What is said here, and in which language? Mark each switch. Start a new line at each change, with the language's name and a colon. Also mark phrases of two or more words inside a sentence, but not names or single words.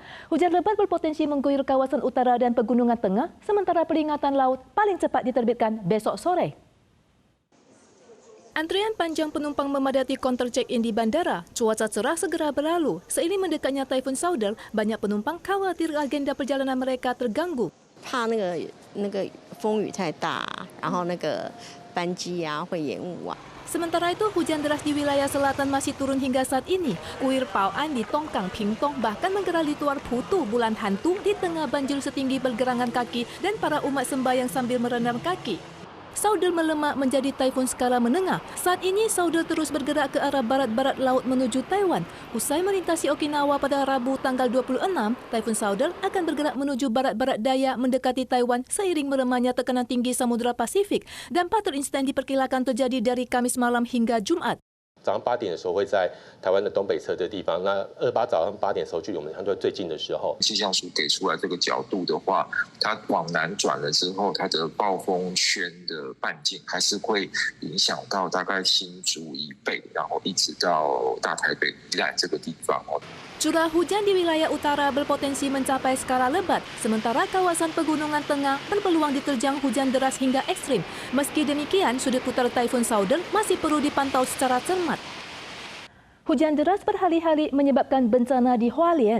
Indonesian: Hujan lebat berpotensi mengguyur kawasan utara dan pegunungan tengah, sementara peringatan laut paling cepat diterbitkan besok sore. Antrian panjang penumpang memadati
English: counter check-in
Indonesian: di bandara. Cuaca cerah segera berlalu. Seiring mendekatnya Taifun Saudel, banyak penumpang khawatir agenda perjalanan mereka terganggu.
Chinese: 怕那个风雨太大，然后那个班机会延误啊。
Indonesian: Sementara itu, hujan deras di wilayah selatan masih turun hingga saat ini. Kuil Paoan di Tongkang Pingtong bahkan menggelar ritual Putu Bulan Hantu di tengah banjir setinggi pergelangan kaki dan para umat sembahyang sambil merendam kaki. Saudel melemah menjadi taifun skala menengah. Saat ini, Saudel terus bergerak ke arah barat-barat laut menuju Taiwan. Usai melintasi Okinawa pada Rabu tanggal 26, Taifun Saudel akan bergerak menuju barat-barat daya mendekati Taiwan seiring melemahnya tekanan tinggi Samudra Pasifik. Dan 4 insiden diperkirakan terjadi dari Kamis malam hingga Jumat.
Chinese: 早上8点的时候会在台湾的东北侧的地方，那28早上8点的时候距离我们相对最近的时候，气象署给出来这个角度的话，它往南转了之后，它的暴风圈的半径还是会影响到大概新竹以北，然后一直到大台北宜兰这个地方哦。
Indonesian: Curah hujan di wilayah utara berpotensi mencapai skala lebat, sementara kawasan pegunungan tengah berpeluang diterjang hujan deras hingga ekstrim. Meski demikian, sudut putar Taifun Saudel masih perlu dipantau secara cermat. Hujan deras berhari-hari menyebabkan bencana di Hualien.